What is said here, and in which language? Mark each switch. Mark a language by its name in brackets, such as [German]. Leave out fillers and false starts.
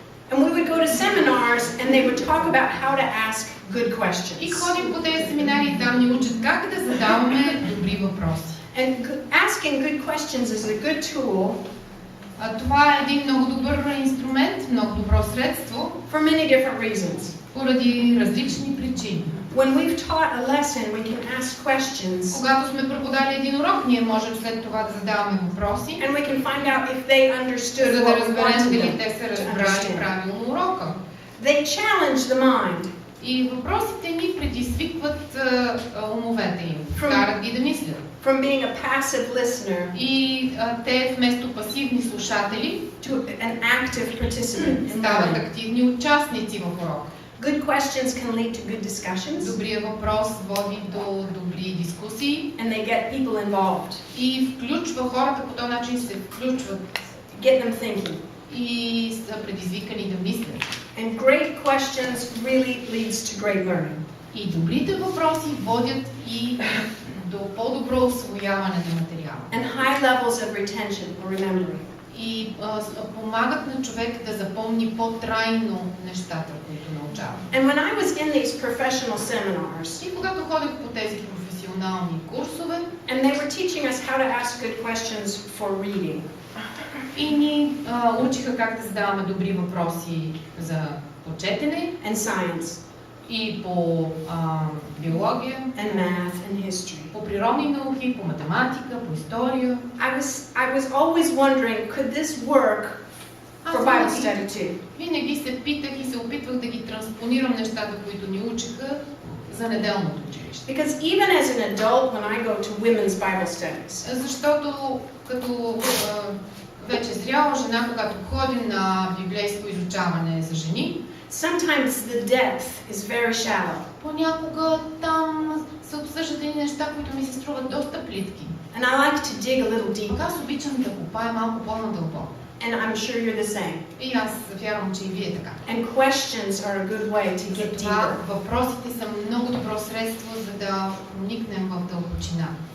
[English] And we would go to seminars and they would talk about how to ask good [Bulgarian] И [English] questions. [Bulgarian] ходим по тези семинари и там ни учат как да задаваме добри въпроси. [English] And asking good questions is a good tool [Bulgarian] Това е един много добър инструмент, много добро средство [English] for many different reasons. [Bulgarian] поради различни причини. [English] When we've taught a lesson, we can ask questions. [Bulgarian] Когато сме преподали един урок, ние можем след това да задаваме въпроси, [English] And we can find out if they understood [Bulgarian] за [English] what [Bulgarian] да [English] we [Bulgarian] разберем [English] wanted [Bulgarian] дали [English] them [Bulgarian] те са [English] to [Bulgarian] разбрали [English] understand. [Bulgarian] правилно урока. [English] They challenge the mind. [Bulgarian] И въпросите ни предизвикват умовете им, [English] From- [Bulgarian] карат ги да мислят. [English] From being a passive listener [Bulgarian] И те вместо пасивни слушатели [English] to an active participant in [Bulgarian] стават [English] learning. [Bulgarian] активни участници в урока. [English] Good questions can lead to good discussions, [Bulgarian] Добрият въпрос води до добри дискусии [English] and they get people involved, [Bulgarian] и включва хората, по този начин се включват [English] get them thinking. [Bulgarian] и са предизвикани да мислят. [English] And great questions really leads to great learning. [Bulgarian] И добрите въпроси водят и до по-добро усвояване на материала. [English] And high levels of retention or remembering. [Bulgarian] И помагат на човек да запомни по-трайно нещата, които научава. [English] And when I was in these professional seminars, [Bulgarian] И когато ходех по тези професионални курсове, [English] and they were teaching us how to ask good questions for reading, [Bulgarian] и ни учиха как да задаваме добри въпроси за четене [English] and science, [Bulgarian] и по биология, [English] and math, and history. [Bulgarian] по природни науки, по математика, по история. [English] I was always wondering, could this work for Bible study too? [Bulgarian] Винаги се питах и се опитвах да ги транспонирам нещата, които ни учиха за неделното училище. [English] Because even as an adult, when I go to women's Bible studies, [Bulgarian] Защото като вече зряла жена, когато ходим на библейско изучаване за жени, [English] sometimes the depth is very shallow. [Bulgarian] понякога там се обсъждат едни неща, които ми се струват доста плитки. [English] And I like to dig a little deeper. [Bulgarian] Аз обичам да копая малко по-надълбоко. [English] And I'm sure you're the same. [Bulgarian] И аз вярвам, че и вие така. [English] And questions are a good way to get deeper. [Bulgarian] Въпросите са много добро средство, за да проникнем в дълбочина.